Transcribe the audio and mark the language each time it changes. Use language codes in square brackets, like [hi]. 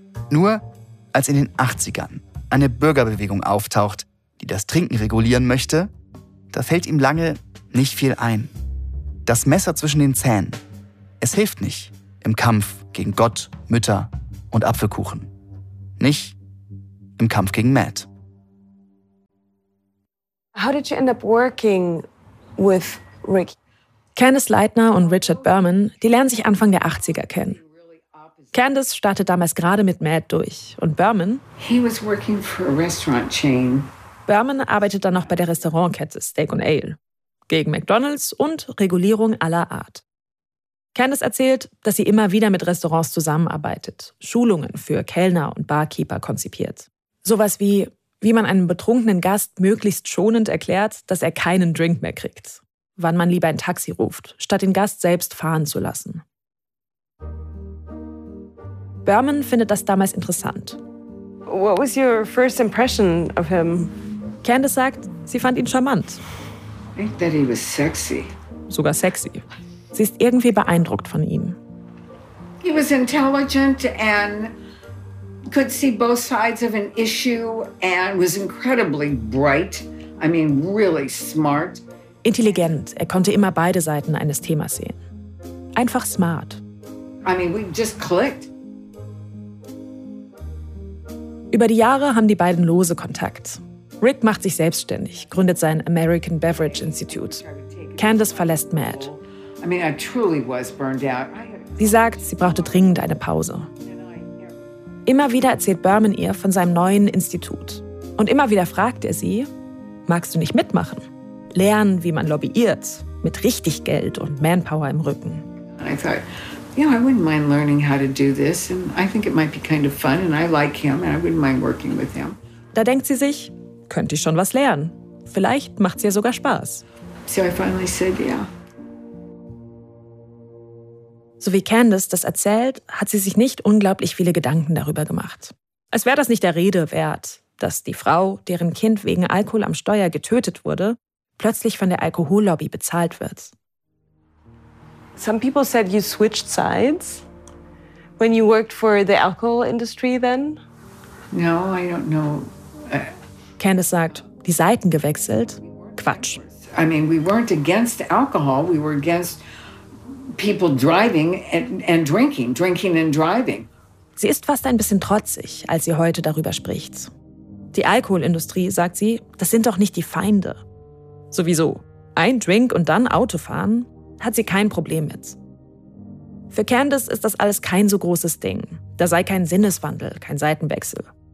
[de] Nur als in den 80ern eine Bürgerbewegung auftaucht, die das Trinken regulieren möchte, da fällt ihm lange nicht viel ein. Das Messer zwischen den Zähnen, es hilft nicht im Kampf gegen Gott, Mütter und Apfelkuchen. Nicht im Kampf gegen Matt. [en] How did you end up working with Rick? [de] Candace Leitner und Richard Berman, die lernen sich Anfang der 80er kennen. Candace startet damals gerade mit Matt durch. Und Berman? [en] He was working for a restaurant chain. [de] Berman arbeitet dann noch bei der Restaurantkette Steak and Ale. Gegen McDonald's und Regulierung aller Art. Candace erzählt, dass sie immer wieder mit Restaurants zusammenarbeitet, Schulungen für Kellner und Barkeeper konzipiert. Sowas wie, wie man einem betrunkenen Gast möglichst schonend erklärt, dass er keinen Drink mehr kriegt. Wann man lieber ein Taxi ruft, statt den Gast selbst fahren zu lassen. Berman findet das damals interessant. [en] What was your first impression of him? [de] Candace sagt, sie fand ihn charmant. [en] I think that he was sexy. [de] Sogar sexy. Sie ist irgendwie beeindruckt von ihm. [en] He was intelligent and could see both sides of an issue and was incredibly bright. I mean, really smart. [de] Intelligent. Er konnte immer beide Seiten eines Themas sehen. Einfach smart. [en] I mean, we just clicked. [de] Über die Jahre haben die beiden lose Kontakt. Rick macht sich selbstständig, gründet sein American Beverage Institute. Candace verlässt Matt. [en] I mean, I truly was burned out. [de] Sie sagt, sie brauchte dringend eine Pause. Immer wieder erzählt Berman ihr von seinem neuen Institut. Und immer wieder fragt er sie, magst du nicht mitmachen? Lernen, wie man lobbyiert, mit richtig Geld und Manpower im Rücken. [en] I thought, you know, I wouldn't mind learning how to do this. And I think it might be kind of fun. And I like him. And I wouldn't mind working with him. [de] Da denkt sie sich, könnte ich schon was lernen. Vielleicht macht es ja sogar Spaß. [en] So I finally said, yeah. [de] So wie Candace das erzählt, hat sie sich nicht unglaublich viele Gedanken darüber gemacht. Als wäre das nicht der Rede wert, dass die Frau, deren Kind wegen Alkohol am Steuer getötet wurde, plötzlich von der Alkohollobby bezahlt wird. [en] Some people said you switched sides when you worked for the alcohol industry then. No, I don't know. [de] Candace sagt, die Seiten gewechselt? Quatsch. [en] I mean, we weren't against alcohol, we were against people driving and drinking and driving. [de] Sie ist fast ein bisschen trotzig, als sie heute darüber spricht. Die Alkoholindustrie, sagt sie, das sind doch nicht die Feinde. Sowieso, ein Drink und dann Autofahren, hat sie kein Problem mit. Für Candace ist das alles kein so großes Ding. Da sei kein Sinneswandel, kein Seitenwechsel.